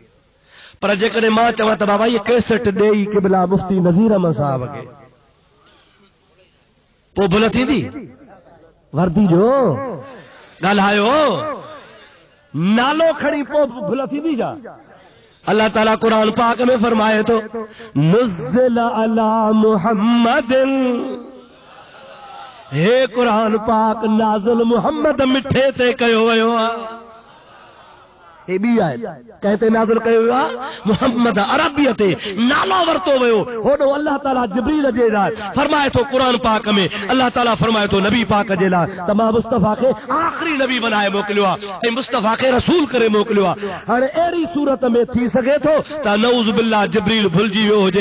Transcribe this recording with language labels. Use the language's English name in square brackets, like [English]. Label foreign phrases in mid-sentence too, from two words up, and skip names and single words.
[Sindhi] पर जेकॾहिं मां चवां त बाबा हीअ कैसेट ॾेई क़िबला मुफ्ती नज़ीर अहमद साहब खे, पोइ भुल थींदी? वर्दी जो ॻाल्हायो, नालो खणी पोइ भुल थींदी छा? अल्लाह ताला कुरान पाक में फरमाए तो, [Arabic] نزل على محمد, [Sindhi] हे कुरान पाक नाज़िल मुहम्मद मिठे ते कयो वियो आहे। हे बी आयत कहते नाज़िल कयो वियो आहे मुहम्मद अरबियत ते नालो वरतो वियो। होॾो अल्लाह ताला जिब्रील जे लाइ फरमाए थो कुरान पाक में, अल्लाह ताला फरमाए थो नबी पाक जे लाइ त मां मुस्तफ़ा खे आखिरी नबी बनाए मोकिलियो आहे ऐं मुस्तफ़ा खे रसूल करे मोकिलियो आहे। हाणे अहिड़ी सूरत में थी सघे थो त [Arabic] نعوذ بالله [Sindhi] जिब्रील भुलिजी वियो हुजे।